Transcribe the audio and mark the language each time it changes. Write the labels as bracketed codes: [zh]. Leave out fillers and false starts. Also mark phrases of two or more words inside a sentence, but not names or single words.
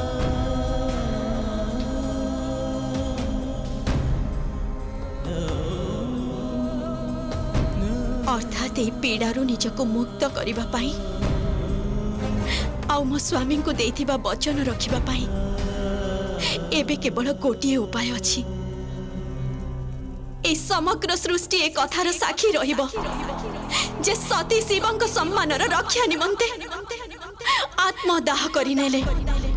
[or] ଅର୍ଥାତ୍ ଏହି ପୀଡ଼ାରୁ ନିଜକୁ ମୁକ୍ତ କରିବା ପାଇଁ ଆଉ ମୋ ସ୍ୱାମୀଙ୍କୁ ଦେଇଥିବା ବଚନ ରଖିବା ପାଇଁ ଏବେ କେବଳ ଗୋଟିଏ ଉପାୟ ଅଛି। ଏହି ସମଗ୍ର ସୃଷ୍ଟି ଏ କଥାର ସାକ୍ଷୀ ରହିବ ଯେ ସତୀ ଶିବଙ୍କ ସମ୍ମାନର ରକ୍ଷା ନିମନ୍ତେ ଆତ୍ମଦାହ କରିନେଲେ